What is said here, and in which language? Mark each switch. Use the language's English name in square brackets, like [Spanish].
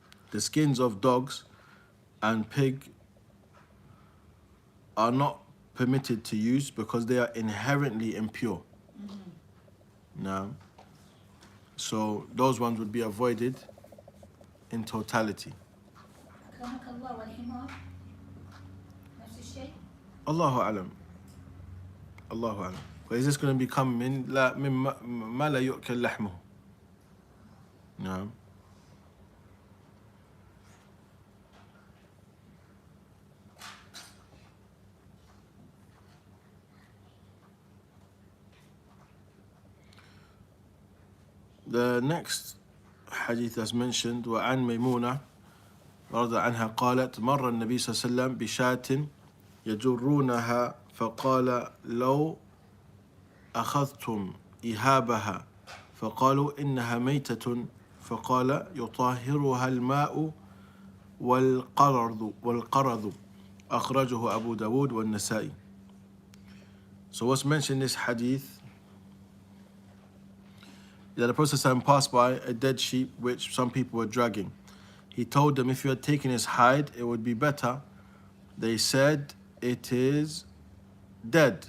[English] the skins of dogs and pig are not permitted to use because they are inherently impure. Now, so those ones would be avoided in totality. [Arabic] أكرمك الله والحمار نفس الشيء. Allahu alam. Allahu alam. [English] But is this going to become [Arabic] min ma la yu'kal lahmuhu? [English] No. The next hadith that's mentioned, [Arabic] وعن ميمونة رضي عنها قالت مر النبي صلى الله عليه وسلم بشاة يجرونها فقال لو أخذتم إهابها فقالوا إنها ميتة فقال يطهرها الماء والقرض أخرجه أبو داود والنسائي. [English] So what's mentioned in this hadith, that the Prophet passed by a dead sheep which some people were dragging. He told them if you had taken his hide, it would be better. They said, it is dead.